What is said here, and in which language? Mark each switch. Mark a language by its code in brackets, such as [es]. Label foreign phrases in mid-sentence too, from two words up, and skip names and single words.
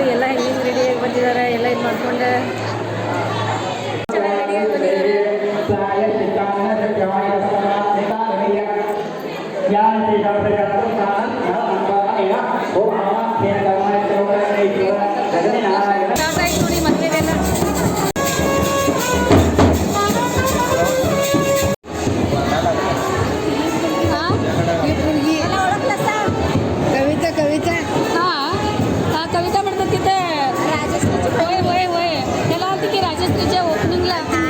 [kn] ಎಲ್ಲ ಹೆಂಗೆ ರೆಡಿಯಾಗಿ ಬಂದಿದ್ದಾರೆ, ಎಲ್ಲ ಇದು ಮಾಡ್ಕೊಂಡೆ ನೋಡಿ ಮಕ್ಕಳಿಗೆಲ್ಲ. [mr] कविता हां कविता म्हणतात तिथे होय होय होय त्याला आलती की राजश्रीच्या ओपनिंगला.